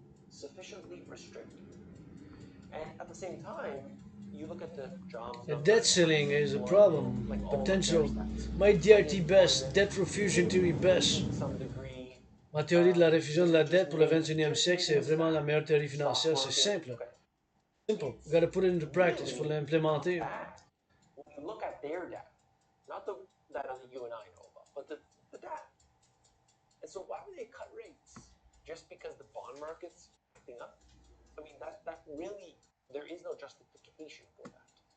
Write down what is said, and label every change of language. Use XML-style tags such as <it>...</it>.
<en>sufficiently restrictive. And at the same time, you look at the jobs. The debt ceiling is a problem. Potential. My DRT best, debt refusion theory best.</en> <fr>Ma théorie de la réfusion de la dette pour le 21e siècle, c'est vraiment la meilleure théorie financière. C'est simple. Simple.</fr> <en>You gotta put it into practice.</en> <fr>Faut l'implémenter.</fr> <en>When you look at their data, not the data that you and I know about, but the data. And so why would they cut rates? Just because the bond market's acting up? I mean, that really, there is no justification for that.</en>